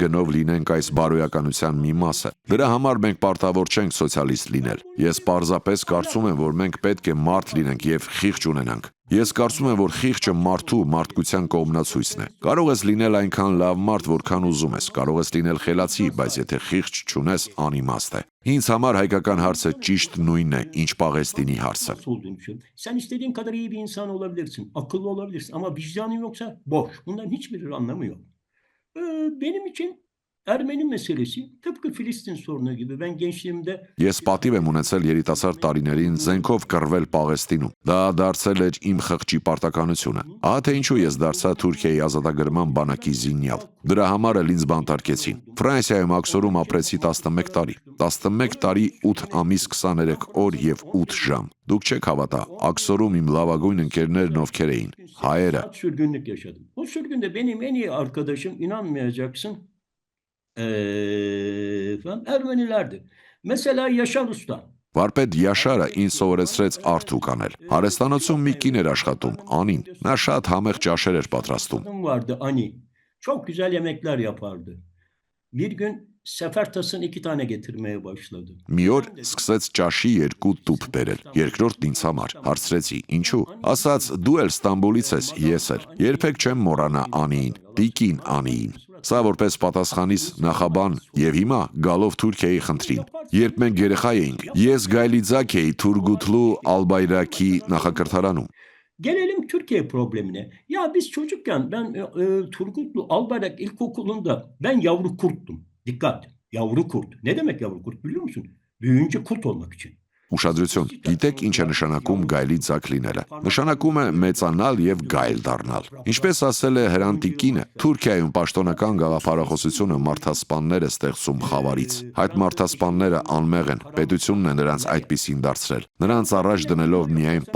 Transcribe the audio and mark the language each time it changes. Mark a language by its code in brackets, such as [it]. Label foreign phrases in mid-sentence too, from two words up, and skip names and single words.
[hy] գնով լինենք այս բարոյականության մի մասը։ Դրա համար մենք պարտավոր չենք սոցիալիստ լինել։ Ես պարզապես կարծում եմ, որ մենք պետք է մարդ լինենք եւ խիղճ ունենանք։ Ես կարծում եմ, որ խիղճը մարդու մարդկության կողմնացույցն է։ Կարող ես լինել այնքան լավ մարդ, որքան ուզում ես, կարող ես լինել խելացի, բայց եթե խիղճ չունես, անիմաստ է։ Ինձ համար հայկական հարցը ճիշտ նույնն է, ինչ Պաղեստինի հարցը։ [tr] Sen istediğin kadar iyi bir insan olabilirsin, akıllı olabilirsin ama vicdanın yoksa boş. Bunların hiçbir anlamı yok. Benim için Ermeni meselesi tıpkı Filistin sorunu gibi. Ben gençliğimde [hy] Ես պատիվ եմ ունեցել երիտասարդ տարիներին զենքով կռվել Պաղեստինում։ Դա դարձել էր իմ խղճի պարտականությունը։ Ահա թե ինչու ես դարձա Թուրքիայի ազատագրման բանակի զինյալ։ Դրա համար էլ ինձ բանտարկեցին։ Ֆրանսիայում Աքսորում ապրեցի 11 տարի։ 11 տարի 8 ամիս 23 օր եւ 8 ժամ։ Դուք չեք հավատա, Աքսորում իմ լավագույն ընկերներն ովքեր էին, հայերը։ [tr] sürgünlük yaşadım. O sürgünde benim en iyi arkadaşım inanmayacaksın. Ermenilerdi. Mesela Yaşar Usta. [hy] Վարպետ Յաշարը ինձ սովորեցրեց արթուկ անել։ Հարստանոցում մի կին էր աշխատում, Անին։ Նա շատ համեղ ճաշեր էր պատրաստում։ [tr] Vardı Ani. Çok güzel yemekler yapardı. Bir gün Sefertas'ın 2 tane getirmeye başladı. [hy] Մի օր սկսեց ճաշի 2 տուփ բերել։ Երկրորդն ինձ համար։ Հարցրեցի, ինչու։ Ասաց, դու էլ Ստամբուլից ես, ես էլ։ Երբեք չեմ մոռանա Անիին, Տիկին Անիին։ Սա որպես պատասխանիս նախաբան եւ հիմա գալով Թուրքիայի խնդրին։ Երբ մենք երեխա էինք, ես Գայլիձակ էի Թուրգուտլու Ալբայրակի նախակրթարանում։ [tr] Gelelim Türkiye problemine. Ya biz çocukken ben Turgutlu Albayrak İlkokulu'nda ben yavru kurttum. Dikkat, yavru kurt. Ne demek yavru kurt biliyor musun? Büyüyünce kurt olmak için. [hy] Ուշադրություն, գիտեք ինչ է նշանակում գայլի ձակ լինելը։ Նշանակում է մեծանալ եւ գայլ դառնալ։ Ինչպես ասել է Հրանտիկինը, Թուրքիայում պաշտոնական գաղափարախոսությունը մարդասպաններ է ստեղծում խավարից։ Այդ մարդասպանները անմեղ են, պետությունն է նրանց այդպիսին դարձրել։ Նրանց առաջ դնելով միայն